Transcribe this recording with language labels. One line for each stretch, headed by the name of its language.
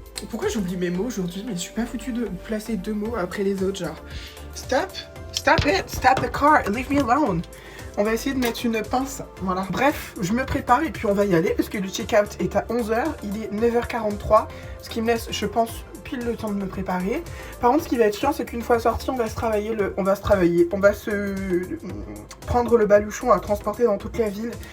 French: Pourquoi j'oublie mes mots aujourd'hui? Mais je suis pas foutue de placer deux mots après les autres, genre...
English: Stop it, stop the car, leave me alone.
French: On va essayer de mettre une pince, voilà. Bref, je me prépare et puis on va y aller parce que le check-out est à 11h, il est 9h43, ce qui me laisse, je pense, pile le temps de me préparer. Par contre, ce qui va être chiant, c'est qu'une fois sorti, on va se prendre le baluchon à transporter dans toute la ville.